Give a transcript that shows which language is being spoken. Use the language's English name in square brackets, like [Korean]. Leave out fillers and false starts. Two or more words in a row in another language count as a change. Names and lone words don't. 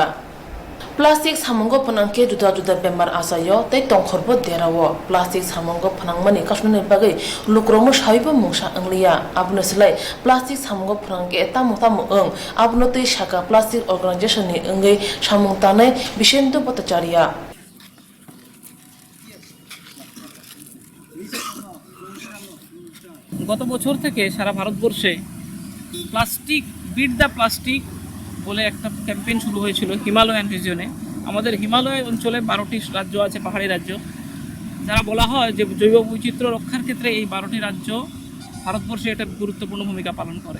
[Kok Borok] Plastic samongo phanangke juda bemar asayo tei tongkhorbo derawo plastic samongo phanangmani kasnani bagai lukromo saibo mungsa angliya abno silai plastic samongo phanangke tamo ong abno tei Shaka Plastic Organization ni engai samung tanai Bishendo Bhattacharya. [Bangla] গত বছর থেকে সারা ভারতবর্ষে প্লাস্টিক বিট দ্য প্লাস্টিক বলে একটা ক্যাম্পেইন শুরু হয়েছিল [English] Himalayan region. [Bangla] আমাদের হিমালয় অঞ্চলে 12টি রাজ্য আছে, পাহাড়ি রাজ্য, যারা বলা হয় যে জৈব বৈচিত্র্য রক্ষার ক্ষেত্রে এই 12টি রাজ্য ভারতবর্ষে একটা গুরুত্বপূর্ণ ভূমিকা পালন করে।